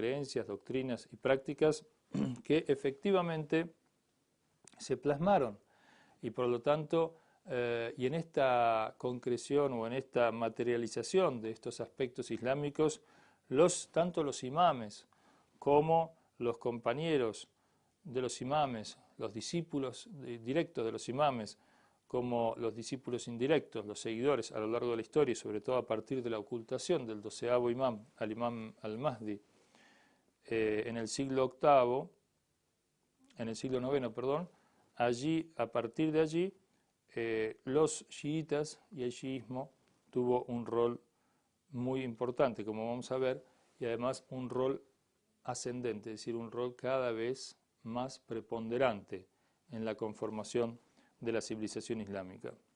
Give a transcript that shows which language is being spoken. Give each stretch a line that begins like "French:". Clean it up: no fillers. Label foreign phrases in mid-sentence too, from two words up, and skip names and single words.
Spanish: creencias, doctrinas y prácticas que efectivamente se plasmaron, y por lo tanto y en esta concreción o en esta materialización de estos aspectos islámicos, tanto los imames como los compañeros de los imames, los discípulos directos de los imames, como los discípulos indirectos, los seguidores a lo largo de la historia, y sobre todo a partir de la ocultación del 12º imam, al imam al-Mahdi, en el siglo IX, en el siglo IX, perdón, allí, a partir de allí, los chiitas y el chiismo tuvo un rol muy importante, como vamos a ver, y además un rol ascendente, es decir, un rol cada vez más preponderante en la conformación de la civilización islámica.